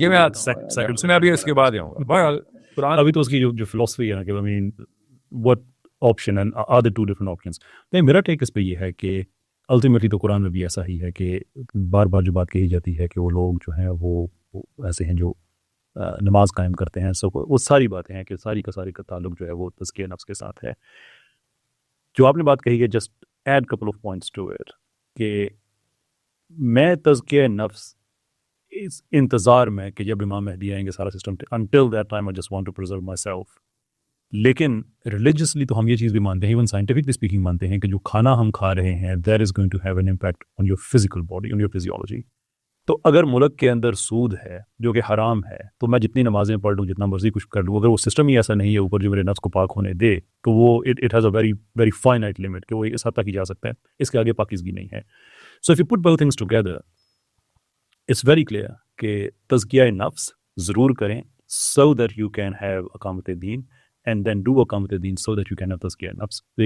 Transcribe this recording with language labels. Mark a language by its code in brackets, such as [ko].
[ur] یہ میں ابھی اس کے بعد آؤں گا. بہرحال قرآن ابھی تو اس کی جو فلسفی ہے نا کہ [en] I mean what option and are there two different options. [ur] نہیں, میرا ٹیک اس پہ یہ ہے کہ الٹیمیٹلی تو قرآن میں بھی ایسا ہی ہے کہ بار بار جو بات کہی جاتی ہے کہ وہ لوگ جو ہیں وہ ایسے ہیں جو نماز قائم کرتے ہیں. سو وہ ساری باتیں ہیں کہ ساری کا تعلق جو ہے وہ تزکیہ نفس کے ساتھ ہے. جو آپ نے بات کہی ہے, [en] just add couple of points to it, [ur] کہ میں تزکیہ نفس اس انتظار میں کہ جب امام مہدی آئیں گے سارا system, [en] until that time I just want to preserve myself. [ur] لیکن ریلیجیسلی تو ہم یہ چیز بھی مانتے ہیں, [en] even scientifically speaking [ur] مانتے ہیں کہ جو کھانا ہم کھا رہے ہیں [en] that is going to have an impact on your physical body, on your physiology. [ur] تو اگر ملک کے اندر سود ہے جو کہ حرام ہے تو میں جتنی نمازیں پڑھ لوں, جتنا مرضی کچھ کر لوں, اگر وہ سسٹم ہی ایسا نہیں ہے اوپر جو میرے نفس کو پاک ہونے دے تو وہ [en] it has a very very finite limit [ur] کہ وہ اس حد تک ہی جا سکتا ہے, اس کے آگے پاکیزگی نہیں ہے. [en] So if you put both things together, it's very clear [ur] کہ تزکیہ نفس ضرور کریں [en] so that you can have اقامت دین, and then do اقامت دین so that you can have تزکیہ نفس.